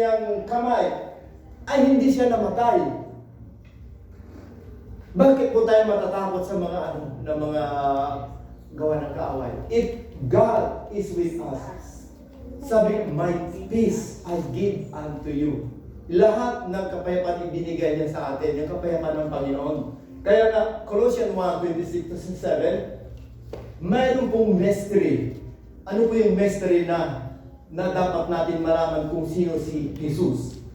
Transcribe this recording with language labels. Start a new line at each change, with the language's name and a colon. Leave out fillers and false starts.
Filipino: Ang kamay ay hindi siya namatay. Bakit po tayo matatakot sa mga na mga gawa ng kaaway?
English: If God is with us,
Filipino: sabi,
English: my peace I give unto you.
Filipino: Lahat ng kapayapaan ibinigay niya sa atin, yung kapayapaan ng Panginoon. Kaya nga, Colossians 1:26-27, mayroon pong mystery. Ano po yung mystery na dapat natin malaman kung sino si Jesus?